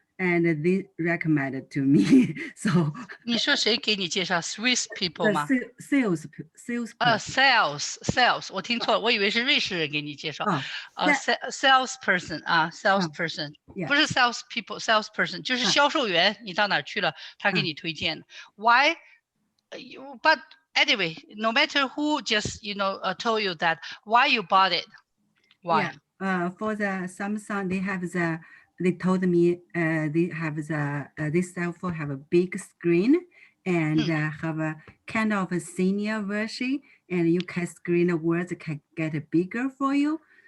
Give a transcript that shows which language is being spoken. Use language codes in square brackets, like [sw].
[en] And they recommended to me. So [zh] 你说谁给你介绍 Swiss people 吗 [en] ？Sales. [zh] Sales， 我听错了，我以为是瑞士人给你介绍。 salesperson 啊 ，salesperson 不是 sales people，salesperson 就是销售员。你到哪儿去了，他给你推荐的。 [en] Why? But anyway, no matter who just told you that, why you bought it? Why? Yeah. For the Samsung, they told me they have this cell phone have a big screen and have a kind of a senior version, and you can screen the words can get bigger for you.